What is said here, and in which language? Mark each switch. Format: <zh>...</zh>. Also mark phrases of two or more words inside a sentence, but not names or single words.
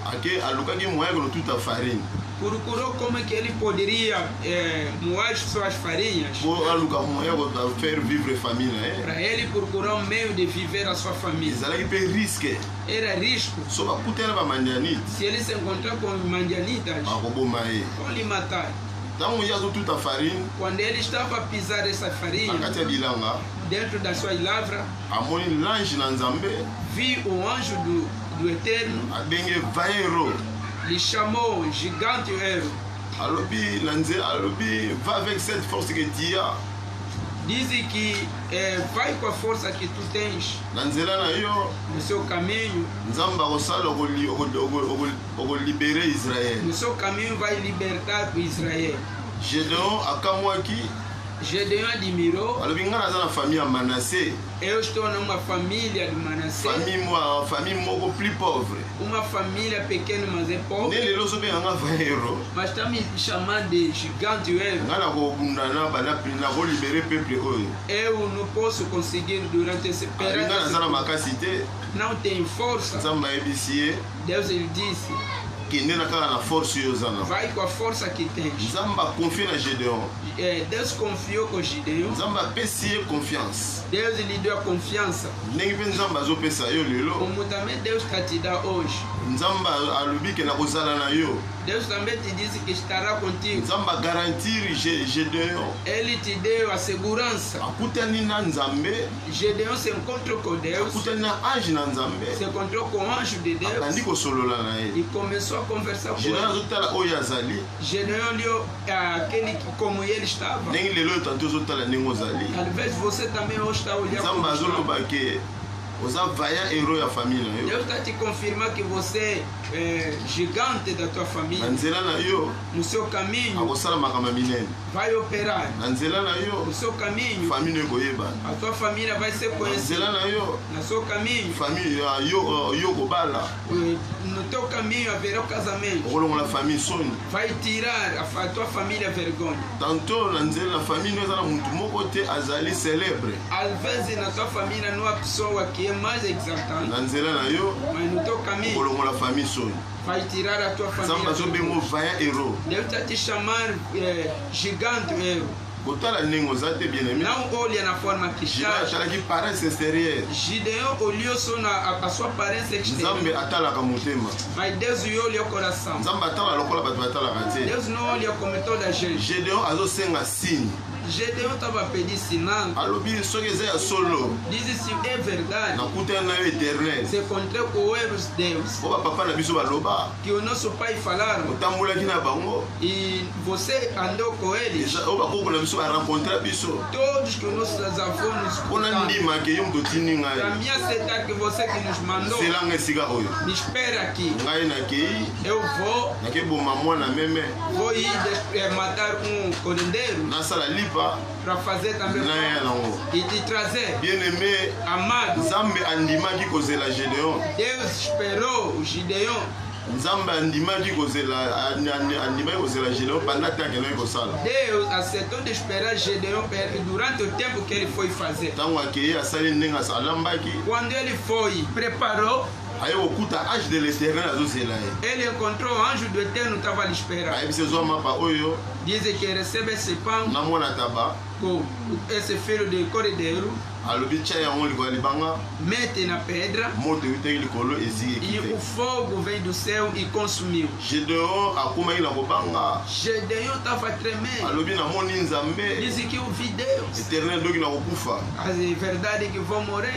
<pt>Procurou como é que ele poderia moer suas farinhas. Para ele procurar um meio de viver a sua família. Era risco. Se ele se encontrar com mandianitas, vão lhe matar.</pt> <ln>ntango ye azotuta farine</ln> <pt>quando ele estava a pisar essa na farinha</pt> <ln>kati ya bilanga</ln> <pt>dentro da sua lavra,</pt> <ln>amoni l'ange na nzambe</ln> <pt>viu o anjo do Eterno,</pt> <ln>abenge vaero</ln> <pt>lhe chamou gigante héros.</pt> <ln>alobi na nze alobi va</ln> <fr>avec cette force que tu as</fr> <pt>Dizem que vai com a força que tu tens</pt> <ln>na nzela na yo</ln> <pt>no seu caminho.</pt> <ln>nzambe akosala okolibere Israel.</ln> <pt>No seu caminho vai libertar o Israel.</pt> <ln>Gédéon akamwaki</ln> <pt>Gedeon admirou.</pt> <ln>alobi nga naza na famille ya Manassé,</ln> <pt>Eu estou numa família de Manassés,</pt> <ln>famille moko</ln> <fr>plus pauvre,</fr> <pt>uma família pequena, mas é</pt> <ln>nde</ln> <pt>pobre,</pt> <ln>lelo ozobenga nga vaero</ln> <pt>mas está me chamando de gigante héros.</pt> <ln>nga nakobunda nakolibere peuple oyo</ln> <pt>Eu não posso conseguir durante esse</pt> <ln>nga naza na</ln> <pt>período.</pt> <ln>makasi te.</ln> <pt>Não tenho força.</pt> <ln>Nzambe ayebisi ye</ln> <pt>Deus lhe disse:</pt> <ln>kende na kaka na force oyo oza na.</ln> <pt>vai com a força que tens.</pt> <ln>Nzambe akonfie na Gédéon,</ln> <pt>Deus confiou com Gideon.</pt> <ln>nzambe apesi ye confiance</ln> <pt>Deus lhe deu a confiança.</pt> <ln>ndenge mpe nzambe azopesa yo lelo.</ln> <pt>Como também Deus está te dá hoje.</pt> <ln>Nzambe alobi ke nakozala na yo.</ln> <pt>Deus também te disse que estará contigo.</pt> <ln>Nzambe agarantir Gédéon</ln> <pt>Ele te deu a segurança.</pt> <ln>akutani na nzambe,</ln> <pt>Gedeon se encontrou com Deus,</pt> <ln>akutani na ange na nzambe,</ln> <pt>se encontrou com o anjo de Deus</pt> <ln>abandi kosolola na ye.</ln> <pt>e começou a conversar com Gédéon ele.</pt> <ln>azotala oyo azali</ln> <pt>Gedeon olhou aquele que, como ele estava.</pt> <ln>ndenge lelo tanto ozotala ndenge ozali.</ln> <pt>Talvez você também hoje está olhando</pt> <ln>Nzambe</ln> <pt>como está.</pt> <ln>azoloba ke oza</ln> <fr>vaillant héros</fr> <ln>ya famille na yo.</ln> <pt>Deus está te confirmando que você é gigante da tua</pt> <ln>Na</ln> <pt>família.</pt> <ln>nzela na yo</ln> <pt>No seu caminho</pt> <ln>akosala makambo minene.</ln> <pt>vai operar.</pt> <ln>Na nzela na yo</ln> <pt>No seu caminho</pt> <ln>famille no ekoyebana.</ln> <pt>a tua família vai ser</pt> <ln>Na</ln> <pt>conhecida.</pt> <ln>nzela na yo</ln> <pt>No seu caminho,</pt> <ln>famille yo kobala,</ln> <pt>no teu caminho haverá o casamento.</pt> <ln>okolongola famille soni.</ln> <pt>Vai tirar a tua família vergonha.</pt> <ln>Tantôt na nzela na famille no eza na mutu moko te azali célèbre.</ln> <pt>Às vezes na tua família não há pessoa que é mais exaltante,</pt> <ln>Na nzela na yo</ln> <pt>mas no teu caminho</pt> <ln>okolongola famille soni.</ln> <pt>vai tirar a tua</pt> <ln>Nzambe</ln> <pt>família</pt> <ln>azobengo</ln> <pt>vergonha.</pt> <fr>vaillant héros.</fr> <pt>Deus está te chamando gigante héros.</pt> <ln>Kotala ndenge oza te</ln> <fr>bien aimé.</fr> <pt>Não olha na forma que Gédéon está.</pt> <ln>atalaki</ln> <fr>paresse extérieure.</fr> <pt>Gideon olhou só a sua aparência externa,</pt> <ln>Nzambe atalaka motema.</ln> <pt>mas Deus olha o coração.</pt> <ln>Nzambe atala lokola bato batalaka te.</ln> <pt>Deus não olha como toda a gente.</pt> <ln>Gédéon azosenga signe.</ln> <pt>Gedeon estava pedindo sinal.</pt> <ln>Alobi soki eza ya solo</ln> <pt>Diz se é verdade.</pt> <ln>nakutani na yo éternel.</ln> <pt>Se encontrou com o Eros Deus,</pt> <ln>Po bapapa na biso baloba</ln> <pt>que o nosso pai falaram,</pt> <ln>otambolaki na bango.</ln> <pt>e você andou com eles.</pt> <ln>Oyo bakoko na biso barencontre biso</ln> <pt>Todos que os nossos avós nos</pt> <ln>mpona</ln> <pt>contaram.</pt> <ln>ndima ke yo moto otindi</ln> <pt>Para</pt> <ln>ngai</ln> <pt>mim aceitar que você que nos mandou,</pt> <ln>selanga esika oyo</ln> <pt>me espera aqui.</pt> <ln>ngai nakei</ln> <pt>Eu</pt> <ln>nakeboma mwana meme</ln> <pt>vou ir matar cordeiro</pt> <ln>nasala lipa</ln> <pt>para fazer também</pt> <ln>naya nango.</ln> <pt>e te trazer.</pt> <fr>Bien aimé,</fr> <pt>Amado,</pt> <ln>nzambe andimaki kozela Gédéon.</ln> <pt>Deus esperou o Gideon.</pt> <ln>Nzambe andimaki kozela Gédéon</ln> <fr>pendant tant que</fr> <ln>noi kosala.</ln> <pt>Deus aceitou de esperar Gedeon durante o tempo que ele foi fazer.</pt> <ln>Ntango akei asali ndenge alambaki</ln> <pt>Quando ele foi, preparou,</pt> <ln>aye kokuta</ln> <fr>ange de l'éternel</fr> <ln>azozela ye.</ln> <pt>ele encontrou o anjo do Eterno, estava a lhe esperar.</pt> <ln>Ayebisi ezwa mapa oyo</ln> <pt>Dizem que recebe esse pão</pt> <ln>na mwana taba</ln> <pt>com esse filho de cordeiro,</pt> <ln>alobi tia yango likolo ya libanga</ln> <pt>mete na pedra</pt> <ln>moto eutaki likolo eziki</ln> <pt>e</pt> <ln>ekite.</ln> <pt>o fogo veio do céu e consumiu.</pt> <ln>Gédéon akomaki na kobanga</ln> <pt>Gedeon estava tremendo.</pt> <ln>alobi namoni nzambe</ln> <pt>Dizem que eu vi Deus.</pt> <ln>éternel doki na kokufa.</ln> <pt>A verdade é que vou morrer.</pt>